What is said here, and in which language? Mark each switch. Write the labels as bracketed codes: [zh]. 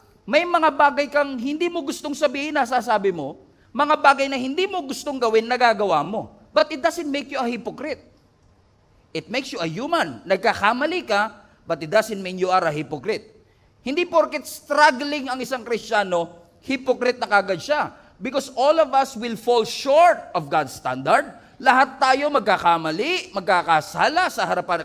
[tl] May mga bagay kang hindi mo gustong sabihin, nasasabi mo. Mga bagay na hindi mo gustong gawin, nagagawa mo. [en] But it doesn't make you a hypocrite. It makes you a human. [tl] Nagkakamali ka, [en] but it doesn't mean you are a hypocrite. [tl] Hindi porket struggling ang isang Kristiyano, hypocrite na kagad siya. [en] Because all of us will fall short of God's standard. [tl] Lahat tayo magkakamali, magkakasala sa harapan.